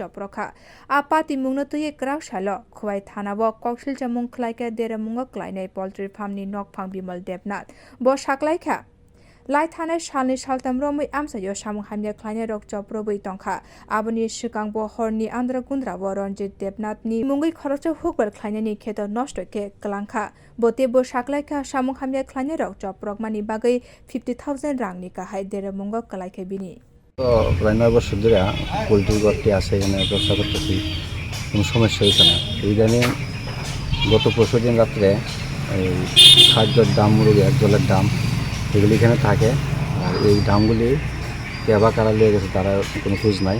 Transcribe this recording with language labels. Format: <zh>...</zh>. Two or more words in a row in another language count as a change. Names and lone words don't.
<trp>choprobkha apati mungno tui krak salo khwai thanabo koksil chamung khlaika deramungo khlainai</trp> <en>poultry farm</en> <trp>ni nokphang bimal depnat bo saklaikha laithane salni saltam romoi amsayo samung hamya khwlainai rok choproboi tongkha aboni sikangbo horni andra gundra bo ranjit depnatni mungoi khoroksa hukbar khwlainani kheto nosto ke klangkha bote bo saklaikha samung hamya khwlainai rok choprobkha bagai 50,000 rangni kahai deramungo kalaikha bini</trp> <bn>প্রায় 9 বছর ধরে পোলট্রি গর্তে আছে, এখানে ব্যবসা করতেছি, কোনো সমস্যা হয়েছে না। ইদানিং গত পরশুদিন রাত্রে এই খাদ্যের দাম, মুরগি জলের দাম এগুলি এখানে থাকে। আর এই দামগুলি কেবা কারা লিয়ে গেছে তারা কোনো খোঁজ নাই।</bn>